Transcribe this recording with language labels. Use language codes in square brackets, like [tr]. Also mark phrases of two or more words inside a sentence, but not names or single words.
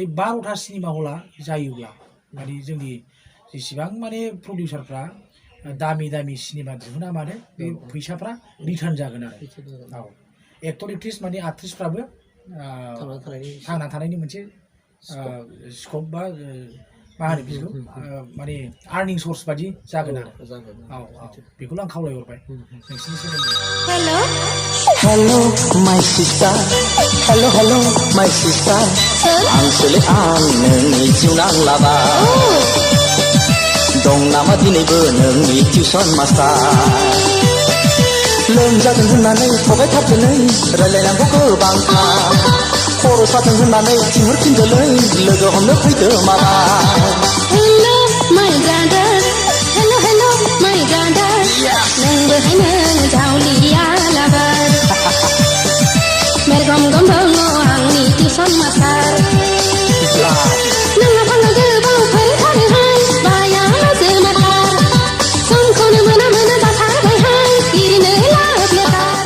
[brx] 12टा सिनेमा हला जायोब्ला माने जोंनि जेसेबां माने प्रडिउसारफ्रा दामि दामि सिनेमा दिहुना मानो बे फैसाफ्रा रिटार्न जागोन आरो एक्टर एक्ट्रिस माने आर्टिस्टफ्राबो थांना थानायनि मोनसे स्कप बा मा होनो बिखौ माने [en] earning source [brx] बादि जागोन आरो बेखौल' आं खावलायहरबाय नोंसिनि सोमोन्दै [en] Hello my sister Hello hello my sister [brx] आंसोलै आं नोंनि जिउ नांलाबा दं नामा दिनैबो नोंनि टिउसन मास्टार लोमजादों होननानै थगाय थारदोलै रायलायनांगौ गोबांथार खर' सादों होननानै थिनहरफिनदोलै लोगो हमनो फैदो माला [en] Hello my brother Hello hello my brother [brx] नोंबो हायनो जावलिया लाबार मेरगम गम दङ आंनि टिउसन मास्टार नोंहा फांनाय गोबाव फोरोंथारोहाय बाया लाजो माथार समखौनो मोना मोना जाथारबायहाय गिरिनो लाब लेथार